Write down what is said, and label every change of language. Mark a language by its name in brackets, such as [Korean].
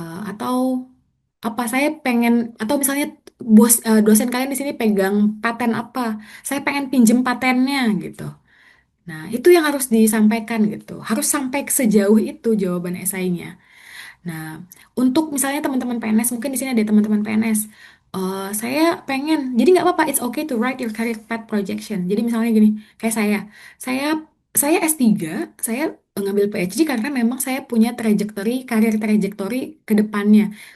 [Indonesian] Atau apa saya pengen atau misalnya dosen kalian di sini pegang paten apa, saya pengen pinjem patennya gitu. Nah, itu yang harus disampaikan gitu. Harus sampai sejauh itu jawaban esainya. Nah, untuk misalnya teman-teman PNS, mungkin di sini ada teman-teman PNS. Saya pengen, jadi nggak apa-apa, [English] it's okay to write your career path projection. [Indonesian] Jadi misalnya gini, kayak saya saya S3, saya ngambil PhD karena memang saya punya karir trajektori ke depannya.